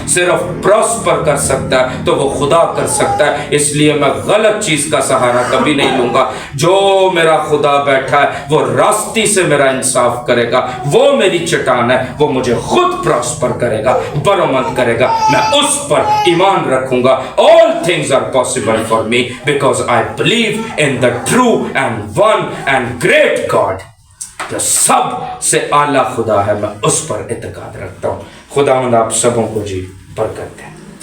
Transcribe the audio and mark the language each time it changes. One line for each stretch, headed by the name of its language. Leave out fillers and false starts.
Urdu: صرف پراسپر کر سکتا ہے تو وہ خدا کر سکتا ہے. اس لیے میں غلط چیز کا سہارا کبھی نہیں لوں گا. جو میرا خدا بیٹھا ہے وہ راستی سے میرا انصاف کرے گا. وہ میری چٹان ہے, وہ مجھے خود پراسپر کرے گا, برومند کرے گا. میں اس پر ایمان رکھوں گا.
English: All things are possible for me because I believe in the true and one and great God.
Urdu: جو سب سے اعلیٰ خدا ہے, میں اس پر اعتقاد رکھتا ہوں. خداوند آپ سبوں کو جی برکت دے.